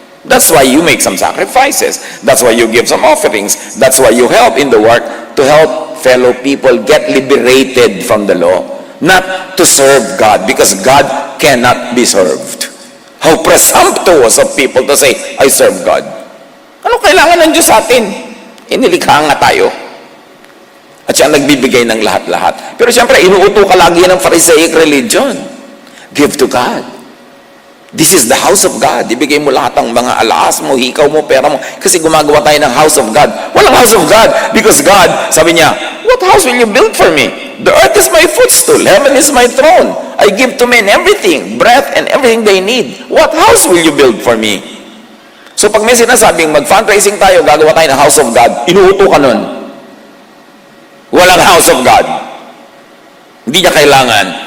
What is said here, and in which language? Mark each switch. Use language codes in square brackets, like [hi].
[en] That's why you make some sacrifices. That's why you give some offerings. That's why you help in the work to help fellow people get liberated from the law. Not to serve God because God cannot be served. How presumptuous of people to say, I serve God. [tl] Ano kailangan ng Diyos sa atin? Inilikha nga tayo. At siya nagbibigay ng lahat-lahat. Pero siyempre, inuuto ka lagi ng Pharisaic religion. [en] Give to God. This is the house of God. [tl] Ibigay mo lahat ng mga alaas mo, hikaw mo, pera mo. Kasi gumagawa tayo ng house of God. Walang house of God. [en] Because God, [tl] sabi niya, [en] what house will you build for me? The earth is my footstool. Heaven is my throne. I give to men everything, breath and everything they need. What house will you build for me? [tl] So pag may sinasabing mag-fundraising tayo, gagawa tayo ng house of God, inuuto ka nun. Walang house of God. Hindi niya kailangan.